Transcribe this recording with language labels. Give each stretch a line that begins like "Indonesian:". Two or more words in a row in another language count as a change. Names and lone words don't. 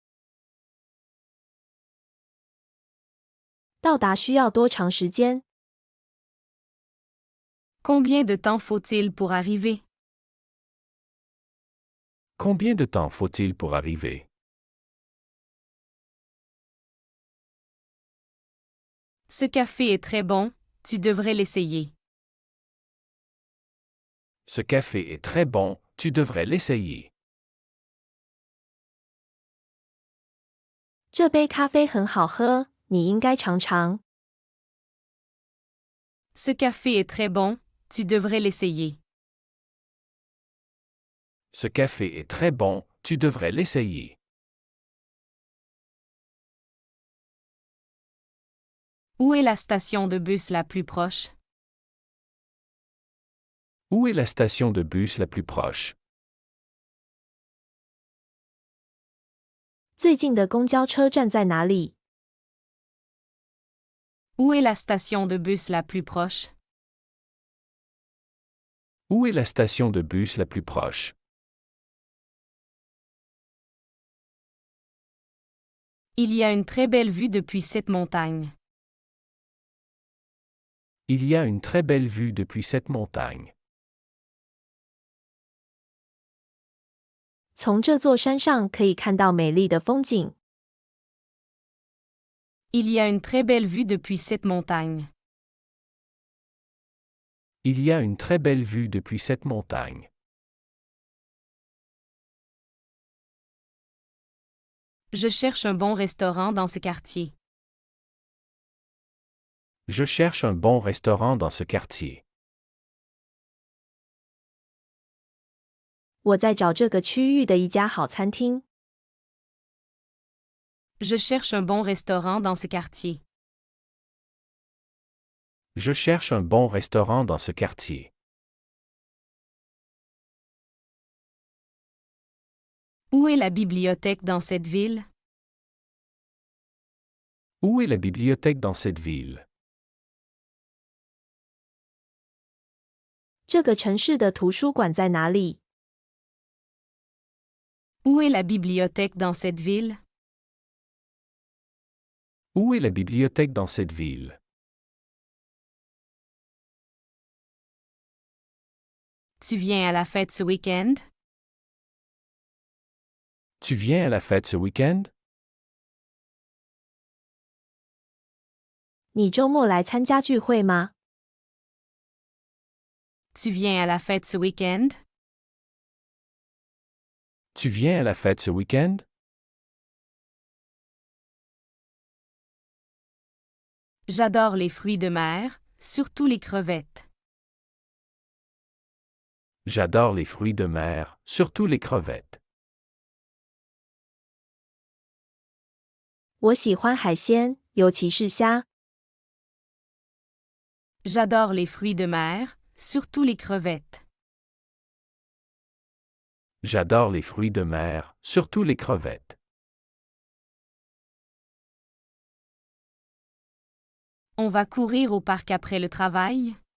Chinese: 到达需要多长时间？
French: Combien de temps faut-il pour arriver? Combien de temps faut-il pour arriver? Ce café est très bon, tu devrais l'essayer. Ce café est très bon, tu devrais l'essayer.
Chinese: 这杯咖啡很好喝，你应该尝尝。
French: Ce café est très bon, tu devrais l'essayer. Ce café est très bon, tu devrais l'essayer. Où est la station de bus la plus proche? Où est la station de bus la plus proche?
Chinese: 最近的公交车站在哪里？
French: Où est la station de bus la plus proche? Où est la station de bus la plus proche? Il y a une très belle vue depuis cette montagne. Il y a une très belle vue depuis cette montagne.
Chinese: 从这座山上可以看到美丽的风景。
French: Il y a une très belle vue depuis cette montagne. Il y a une très belle vue depuis cette montagne. Je cherche un bon restaurant dans ce quartier. Je cherche un bon restaurant dans ce quartier.
Chinese: 我在找这个区域的一家好餐厅。
French: Je cherche un bon restaurant dans ce quartier. Je cherche un bon restaurant dans ce quartier. Où est la bibliothèque dans cette ville? Où est la bibliothèque dans cette ville?
Chinese: 这个城市的图书馆在哪里？
French: Où est la bibliothèque dans cette ville? Où est la bibliothèque dans cette ville? Tu viens à la fête ce week-end? Tu viens à la fête ce week-end?
Chinese: 你周末来参加聚会吗？
French: Tu viens à la fête ce week-end? Tu viens à la fête ce week-end? J'adore les fruits de mer, surtout les crevettes. J'adore les fruits de mer, surtout les crevettes.
Chinese: 我喜欢海鲜，尤其是虾。
French: J'adore les fruits de mer, surtout les crevettes. J'adore les fruits de mer, surtout les crevettes. On va courir au parc après le travail?